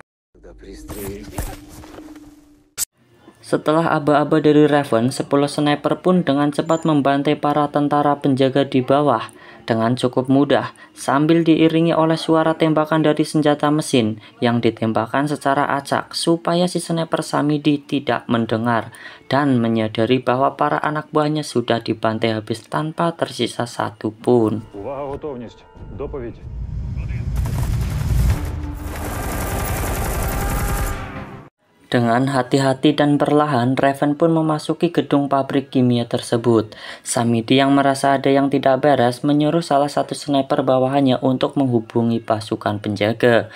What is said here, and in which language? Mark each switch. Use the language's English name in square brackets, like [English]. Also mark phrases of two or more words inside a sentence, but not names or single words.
[Indonesian] Setelah aba-aba dari Raven, 10 sniper pun dengan cepat membantai para tentara penjaga di bawah dengan cukup mudah, sambil diiringi oleh suara tembakan dari senjata mesin yang ditembakkan secara acak supaya si sniper Samidi tidak mendengar dan menyadari bahwa para anak buahnya sudah dibantai habis tanpa tersisa satu pun. [Ukrainian] Увага, готовність. Доповідь. [Indonesian] Dengan hati-hati dan perlahan, Raven pun memasuki gedung pabrik kimia tersebut. Samidi yang merasa ada yang tidak beres menyuruh salah satu sniper bawahannya untuk menghubungi pasukan penjaga.